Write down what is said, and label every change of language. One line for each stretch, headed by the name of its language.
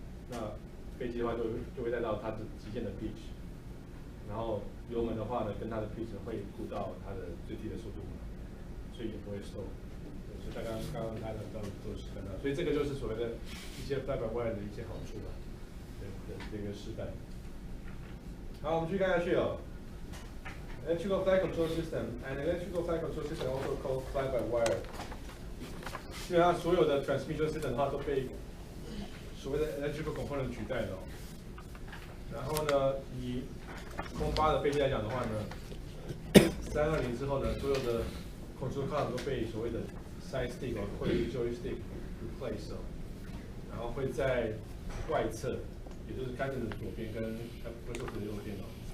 Chinese: 那飞机的话就会带到它的极限的 pitch， 然后油门的话呢，跟它的 pitch 会顾到它的最低的速度嘛，所以也不会 slow。所以刚刚大家都是看到，所以这个就是所谓的一些 fly-by-wire 的一些好处吧，对的这个示范。好，我们继续看下去哦。
English: Electrical flight control system, an electrical flight control system also called fly-by-wire。
Chinese: 基本上所有的 transmission system 的话都被所谓的 electrical component 取代了哦。然后呢，以空巴的飞机来讲的话呢，320之后呢，所有的 control column 都被所谓的 side stick 或者是 joystick replace 哦，然后会在外侧，也就是开着的左边跟不是的右边哦。